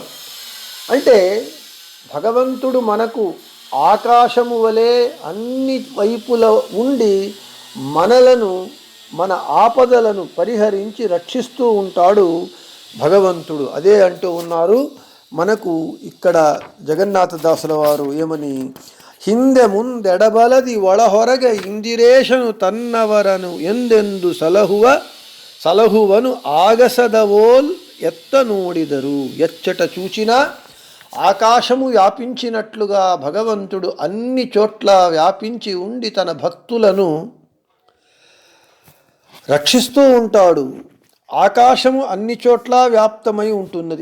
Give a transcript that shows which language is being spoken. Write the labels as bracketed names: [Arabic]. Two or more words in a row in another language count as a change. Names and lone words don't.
[Telugu] అంటే భగవంతుడు మనకు ఆకాశము వలె అన్ని వైపుల ఉండి మనలను, మన ఆపదలను పరిహరించి రక్షిస్తూ ఉంటాడు భగవంతుడు. అదే అంటూ ఉన్నారు మనకు ఇక్కడ జగన్నాథదాసుల వారు ఏమని, [Kannada] ಹಿಂದೆ ಮುಂದೆಡಬಲದಿ ಒಳಹೊರಗ ಇಂದಿರೇಶನು ತನ್ನವರನು ಎಂದೆಂದು ಸಲಹುವನು ಆಗಸದವೋಲ್ ಎತ್ತ ನೋಡಿದರು. [Telugu] ఎచ్చట చూచినా ఆకాశము వ్యాపించినట్లుగా భగవంతుడు అన్ని చోట్ల వ్యాపించి ఉండి తన భక్తులను రక్షిస్తూ ఉంటాడు. ఆకాశము అన్ని చోట్ల వ్యాప్తమై ఉంటున్నది.